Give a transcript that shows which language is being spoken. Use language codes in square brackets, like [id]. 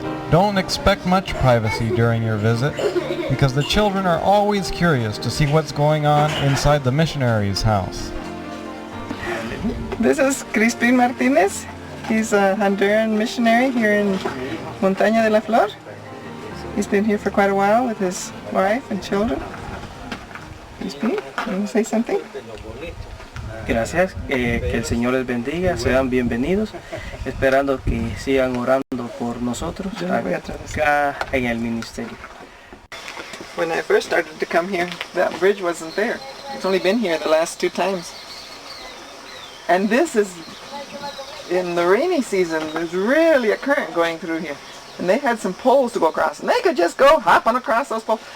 [en] Don't expect much privacy during your visit, because the children are always curious to see what's going on inside the missionary's house. This is Crispin Martinez. He's a Honduran missionary here in Montaña de la Flor. He's been here for quite a while with his wife and children. Crispin, you want to say something? [es] Gracias, que el Señor les bendiga, sean bienvenidos, esperando que sigan orando por nosotros acá en el ministerio. [en] When I first started to come here, that bridge wasn't there. It's only been here the last 2 times. And this is, in the rainy season, there's really a current going through here. And they had some poles to go across, and they could just go hopping across those poles.